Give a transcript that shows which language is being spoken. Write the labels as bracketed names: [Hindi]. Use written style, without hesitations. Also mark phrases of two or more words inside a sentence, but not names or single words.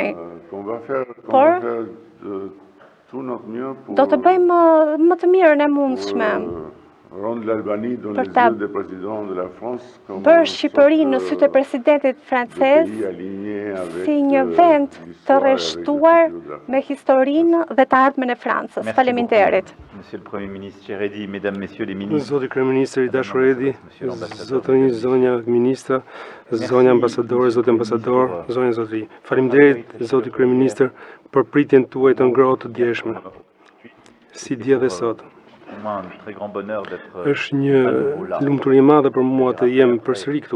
[Albanian] Por do të bëjmë më të mirën e mundshme për ta bërë Shqipërinë në sytë e presidentit francez si një vend të rreshtuar me historinë dhe të ardhmen e Francës. Faleminderit. [French] Monsieur le Premier ministre Cheredi, mesdames, messieurs les ministres. [Albanian] Zoti kryeministër i dashur Edi, zotërinj, zonja ministra, zonja ambasadore, zoti ambasador, zonja zotëri. Faleminderit zoti kryeministër për pritjen tuaj të ngrohtë të djeshme. Si dje dhe sot. Është një lumturi e madhe për mua të jem përsëri këtu.